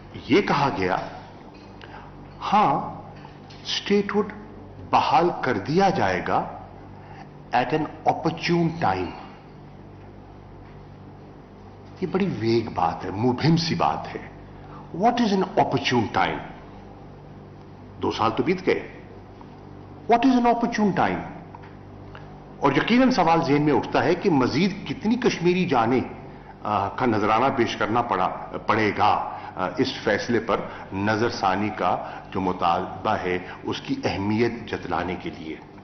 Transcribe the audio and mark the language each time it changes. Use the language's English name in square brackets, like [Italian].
[Hindi] ये कहा गया, हां, स्टेटहुड बहाल कर दिया जाएगा [English] At an opportune time. [Hindi] ये बड़ी वेग बात है, मुबहिम सी बात है। [English] What is an opportune time? [Hindi] 2 साल तो बीत गए। [English] What is an opportune time? [Hindi] और यकीनन सवाल ज़हन में उठता है कि मजीद कितनी कश्मीरी जाने का नजराना पेश करना पड़ेगा इस फैसले पर नजरसानी का जो मुतालबा है, उसकी अहमियत जतलाने के लिए।